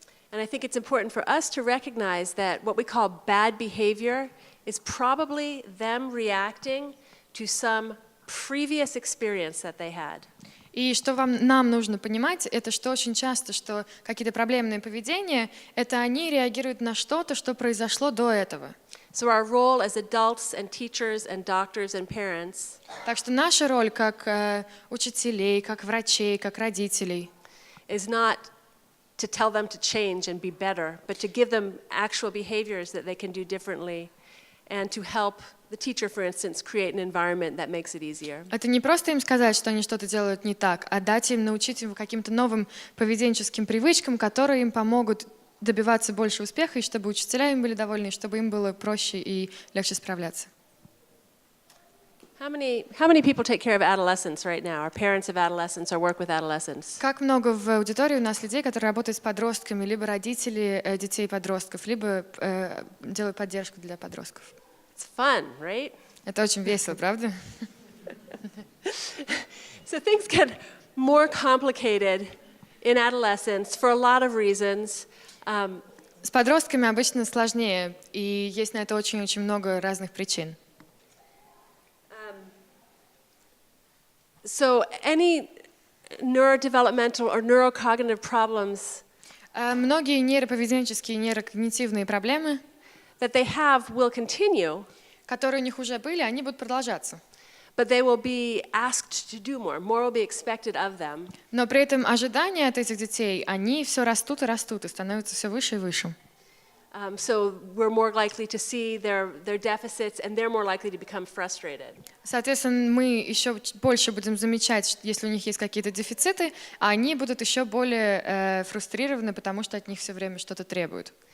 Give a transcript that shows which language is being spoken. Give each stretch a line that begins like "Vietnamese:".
English: And I think it's important for us to recognize that what we call bad behavior is probably them reacting to some previous experience that they had.
Russian: И что нам нужно понимать, это что очень часто, что какие-то проблемные поведения, это они реагируют на что-то, что произошло до этого.
English: So our role as adults and teachers and doctors and parents
Russian: Так что наша роль как учителей, как врачей, как родителей
English: is not to tell them to change and be better, but to give them actual behaviors that they can do differently and to help the teacher, for instance, create an environment that makes it easier.
Russian: это не просто им сказать, что они что-то делают не так, а дать им, научить им каким-то новым поведенческим привычкам, которые им помогут добиваться больше успеха, и чтобы учителя им были довольны, и чтобы им было проще и легче справляться.
English: How many people take care of adolescents right now, or parents of adolescents, or work with adolescents?
Russian: Как много в аудитории у нас людей, которые работают с подростками, либо родители детей и подростков, либо делают поддержку для подростков.
English: It's fun, right?
Russian: Это очень весело, правда?
English: So things get more complicated in adolescence for a lot of reasons.
Russian: С подростками обычно сложнее, и есть на это очень-очень много разных причин.
English: So any neurodevelopmental or neurocognitive problems
Russian: Многие нейроповеденческие и нейрокогнитивные проблемы,
English: that they have will continue,
Russian: которые у них уже были, они будут продолжаться.
English: but they will be asked to do more. More will be expected of them.
Russian: Но при этом ожидания от этих детей, они все растут и становятся все выше и выше.
English: So we're more likely to see their deficits, and they're more likely to become frustrated.
Russian: Соответственно, мы еще больше будем замечать, если у них есть какие-то дефициты, а они будут еще более фрустрированы, потому что от них все время что-то требуют.